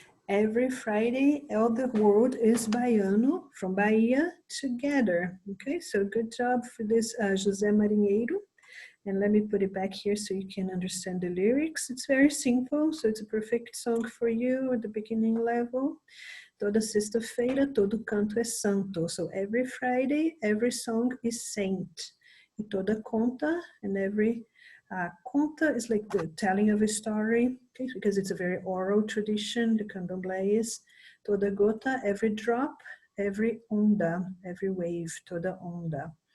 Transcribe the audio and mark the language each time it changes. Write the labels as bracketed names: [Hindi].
[English] Every Friday, all the world is baiano, from Bahia together. Okay, so good job for this, José Marinheiro. And let me put it back here so you can understand the lyrics. It's very simple, so it's a perfect song for you at the beginning level. [Portuguese] Toda sexta-feira, todo canto é santo. [English] So every Friday, every song is saint. [Portuguese] E toda conta, [English] and every conta is like the telling of a story, okay, because it's a very oral tradition, the candomblé is. [Portuguese] Toda gota, [English] every drop, every onda, every wave, [Portuguese] toda onda.